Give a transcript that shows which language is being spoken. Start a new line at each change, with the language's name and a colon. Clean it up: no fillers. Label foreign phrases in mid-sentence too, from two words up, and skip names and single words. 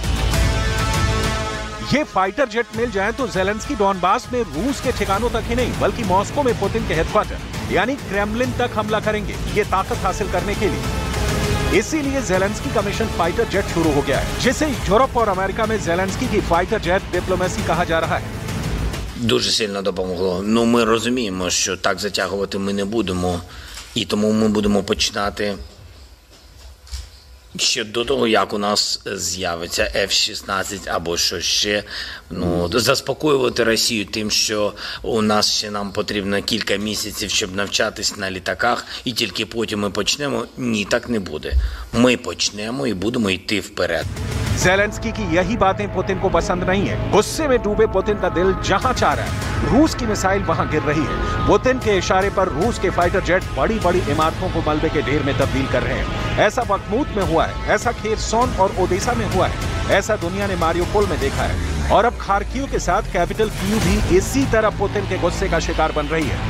Hindi: ये
English: fighter jet
Hindi: मिल जाए तो ज़ेलेंस्की डॉनबास में रूस के ठिकानों तक ही नहीं बल्कि मॉस्को में पुतिन के हेडक्वार्टर यानी क्रेमलिन तक हमला करेंगे, ये ताकत हासिल करने के लिए। इसीलिए ज़ेलेंस्की का
English: mission fighter jet
Hindi: शुरू हो गया है, जिसे यूरोप और अमेरिका में ज़ेलेंस्की की
English: fighter jet diplomacy
Hindi: कहा जा रहा है।
Ukrainian: Дуже сильно допомогло. Ну, ми розуміємо, що так затягувати ми не будемо, і тому ми будемо починати ще до того, як у нас з'явиться F-16 або що ще, ну, заспокоювати Росію тим, що у нас ще нам потрібно кілька місяців, щоб навчатись на літаках, і тільки потім ми почнемо. Ні, так не буде. Ми почнемо і будемо йти вперед.
Hindi: ज़ेलेंस्की की यही बातें पुतिन को पसंद नहीं है। गुस्से में डूबे पुतिन का दिल जहां चाह रहा है, रूस की मिसाइल वहां गिर रही है। पुतिन के इशारे पर रूस के
English: fighter jet
Hindi: बड़ी बड़ी इमारतों को मलबे के ढेर में तब्दील कर रहे हैं। ऐसा बखमूत में हुआ है, ऐसा खेरसोन और ओडेसा में हुआ है, ऐसा दुनिया ने मारियोपोल में देखा है और अब खार्किव के साथ कैपिटल कीव भी इसी तरह पुतिन के गुस्से का शिकार बन रही है।